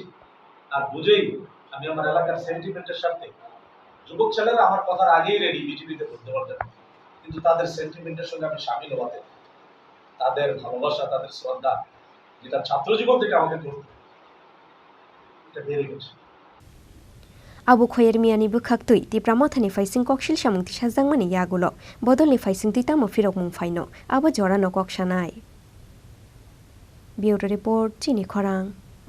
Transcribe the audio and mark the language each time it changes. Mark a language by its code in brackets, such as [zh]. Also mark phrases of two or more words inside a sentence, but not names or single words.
[bn] আর বুঝেই আমি আমার এলাকার সেন্টিমেন্টের সাথে, যুবক ছেলেরা আমার কথার আগেই রেডি বিজেপিতে বলতে পারতেন, কিন্তু তাদের সেন্টিমেন্টের সঙ্গে আমি সামিল হওয়াতে, তাদের ভালোবাসা, তাদের শ্রদ্ধা, যেটা ছাত্র জীবন থেকে আমাকে করত, এটা বেড়ে গেছে। [trp] Abo Khayer Miah ni bukhaktui ti pramothani faising Koksilsamung Tisakha yagulo Bodolni faising titamo firok mung faino abo jorano koksanai. [en] Bureau report [trp] Chini Khorang.